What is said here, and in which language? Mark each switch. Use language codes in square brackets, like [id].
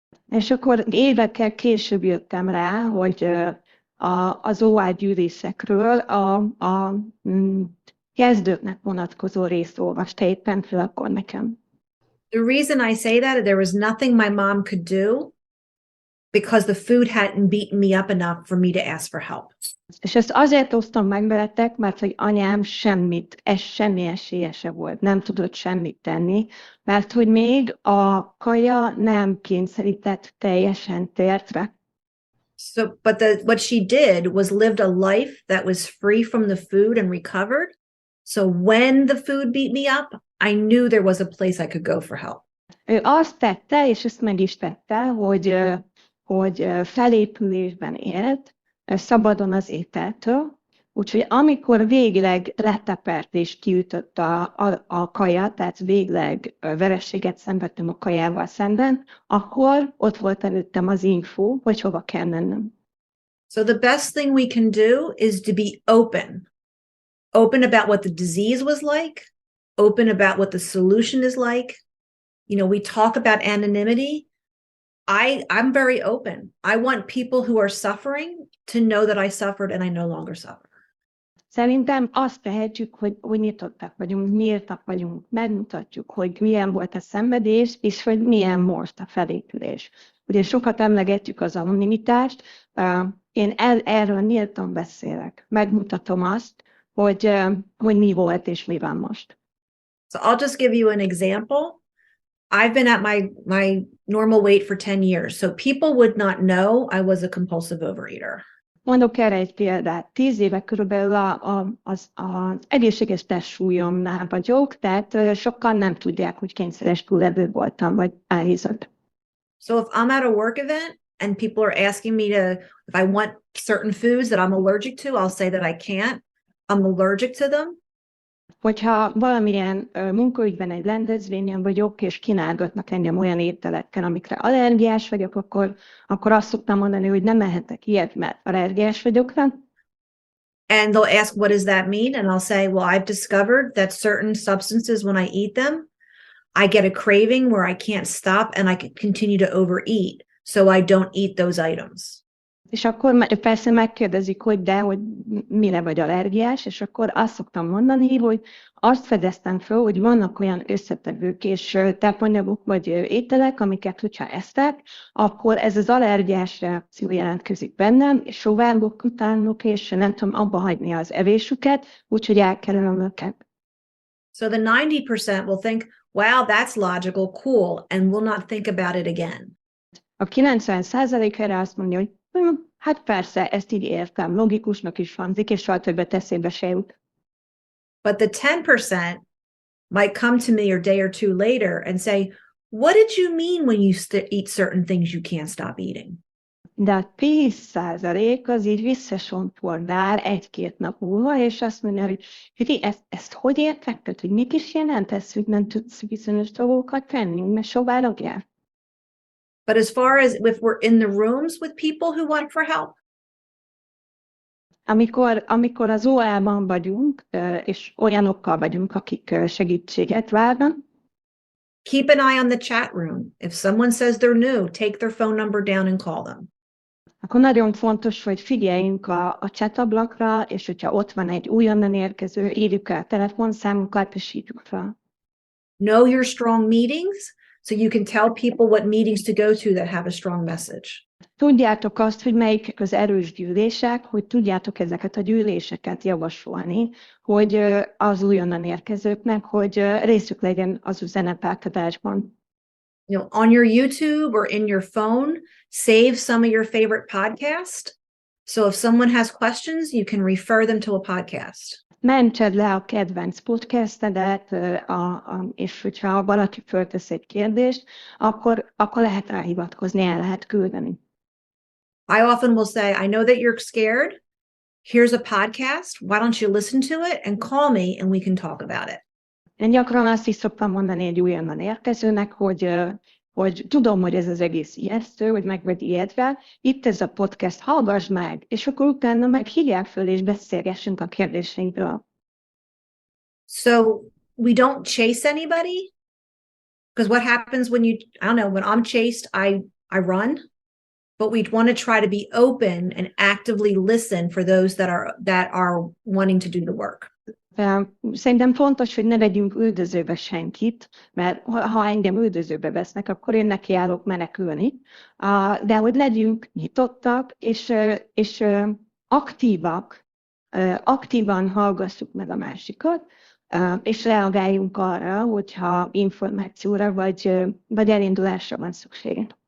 [hu] És akkor évekkel később jöttem rá, hogy az OA gyűlésekről a kezdőknek vonatkozó részt olvasta éppen fel akkor nekem. [en] The reason I say that, there was nothing my mom could do because the food hadn't beaten me up enough for me to ask for help. [hu] És ezt azért osztom meg veletek, mert hogy anyám semmi esélye se volt, nem tudott semmit tenni, mert hogy még a kaja nem kényszerített teljesen tértre. [en] What she did was lived a life that was free from the food and recovered. So when the food beat me up, I knew there was a place I could go for help. [hu] Ő azt tette, és ezt meg is tette, hogy felépülésben élt, szabadon az ételtől, úgyhogy amikor végleg letepert és kiütött a kaja, tehát végleg vereséget szenvedtem a kajával szemben, akkor ott volt előttem az info, hogy hova kell mennem. [en] So the best thing we can do is to be open. Open about what the disease was like, open about what the solution is like. You know, we talk about anonymity. I'm very open. I want people who are suffering to know that I suffered and I no longer suffer. [hu] Szerintem azt tehetjük, hogy nyitottak vagyunk, nyíltak vagyunk, megmutatjuk, hogy milyen volt a szenvedés, és hogy milyen most a felépülés. Ugye sokat emlegetjük az anonimitást, én erről nyíltan beszélek. Megmutatom azt, hogy mi volt és mi van most. [en] So I'll just give you an example. I've been at my normal weight for 10 years, so people would not know I was a compulsive overeater. [hu] Mondok erre egy példát. 10 éve körülbelül az egészséges testsúlyomnál vagyok, tehát sokan nem tudják, hogy kényszeres túlevő voltam, vagy elhízott. [en] So if I'm at a work event and people are asking me if I want certain foods that I'm allergic to, I'll say that I can't. I'm allergic to them. [hu] Hogyha valamilyen munkaügyben egy rendezvényen vagyok, és kínálgatnak engem olyan ételekkel, amikre allergiás vagyok, akkor azt szoktam mondani, hogy nem ehetek ilyet, mert allergiás vagyok rá. [en] And they'll ask, what does that mean? And I'll say, well, I've discovered that certain substances, when I eat them, I get a craving where I can't stop and I can continue to overeat. So I don't eat those items. [hu] És akkor persze megkérdezik, hogy mire vagy allergiás, és akkor azt szoktam mondani, hogy azt fedeztem fel, hogy vannak olyan összetevők és tápanyagok vagy ételek, amiket, hogyha esztek, akkor ez az allergiás reakció jelentkezik bennem, és sóvárgok utánok, és nem tudom abba hagyni az evésüket, úgyhogy elkerülöm őket. [en] So the 90% will think, wow, that's logical, cool, and will not think about it again. [hu] A 90% erre azt mondja, hogy hát persze, ezt így értem, logikusnak is hangzik, és soha többet eszébe se jut. [en] But the 10% might come to me a day or two later and say, what did you mean when you eat certain things you can't stop eating? [hu] De a 10% az így visszasontordál egy-két nap múlva, és azt mondja, hogy ezt hogy értetted, hogy mit is jelent ez, hogy nem tudsz bizonyos dolgokat tenni, mert soválogják? [en] But as far as if we're in the rooms with people who want for help, [hu] amikor az OA-ban vagyunk, és olyanokkal vagyunk, akik segítséget várnak, [en] keep an eye on the chat room. If someone says they're new, take their phone number down and call them. [hu] akkor nagyon fontos, hogy figyeljünk a chatablakra, és hogyha ott van egy újonnan érkező, írjuk el a telefonszámunkat, és írjuk fel. [en] Know your strong meetings, so you can tell people what meetings to go to that have a strong message. [hu] Tudjátok azt, hogy melyik az erős gyűlések, hogy tudjátok ezeket a gyűléseket javasolni, hogy az újonnan érkezőknek, hogy részük legyen az üzenetátadásban. [en] You know, on your YouTube or in your phone, save some of your favorite podcasts. So if someone has questions, you can refer them to a podcast. [hu] Mentsed le a kedvenc podcastedet, és hogyha valaki föltesz egy kérdést, akkor lehet rá hivatkozni, el lehet küldeni. [en] I often will say, I know that you're scared. Here's a podcast. Why don't you listen to it and call me and we can talk about it. [hu] Én gyakran azt is szoktam mondani egy újonnan érkezőnek, hogy tudom, hogy ez az egész ijesztő, hogy meg vagy ijedve, itt ez a podcast, hallgass meg, és akkor utána meg hívják föl, és beszélgessünk a kérdéseinkről. [en] So we don't chase anybody, because what happens when you, I don't know, when I'm chased, I run, but we want to try to be open and actively listen for those that are wanting to do the work. [hu] Szerintem fontos, hogy ne vegyünk üldözőbe senkit, mert ha engem üldözőbe vesznek, akkor én nekiállok menekülni, de hogy legyünk nyitottak, és aktívak, aktívan hallgassuk meg a másikat, és reagáljunk arra, hogyha információra vagy elindulásra van szükség.